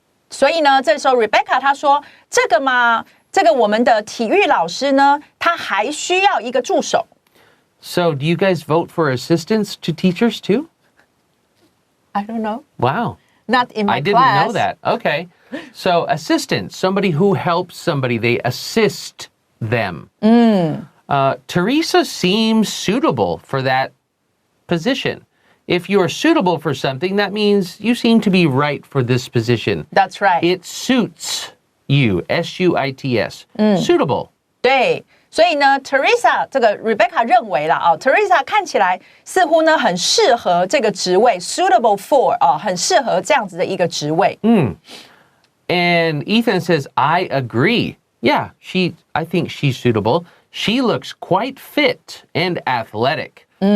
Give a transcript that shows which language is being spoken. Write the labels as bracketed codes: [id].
[zh] 所以呢，这时候 Rebecca 她说，这个嘛，这个我们的体育老师呢，他还需要一个助手。 [en] So do you guys vote for assistants to teachers too? I don't know. Wow. Not in my I didn't class. know that. Okay. So assistant, somebody who helps somebody, they assist them. Teresa seems suitable for that position. If you are suitable for something, that means you seem to be right for this position. That's right. It suits you, S-U-I-T-S. Suitable. [zh] 对。所以呢 ，Teresa 这个 Rebecca 认为啦，Teresa 看起来似乎呢很适合这个职位 ， [en] suitable for [zh] 很适合这样子的一个职位。 [en] And Ethan says, I agree. Yeah, I think she's suitable. She looks quite fit and athletic.